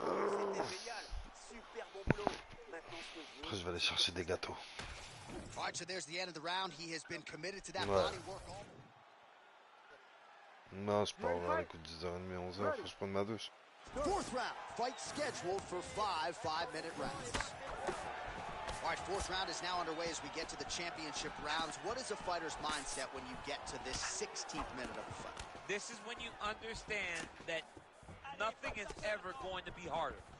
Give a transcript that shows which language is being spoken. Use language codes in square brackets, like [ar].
[fr] Bon, bravo, c'était génial. Super bon boulot. Maintenant, ce que je veux... Après, je vais aller chercher des gâteaux. [en] All right, so there's the end of the round. He has been committed to that [fr] Ouais. [en] body work all... [fr] Non, je pars vers les coups de 10h30, 11h, faut que je prenne ma douche. [en] 4th round, fight scheduled for 5 5-minute rounds. All right, 4th round is now underway as we get to the championship rounds. What is a fighter's mindset when you get to this 16th minute of the fight? This is when you understand that nothing is ever going to be harder.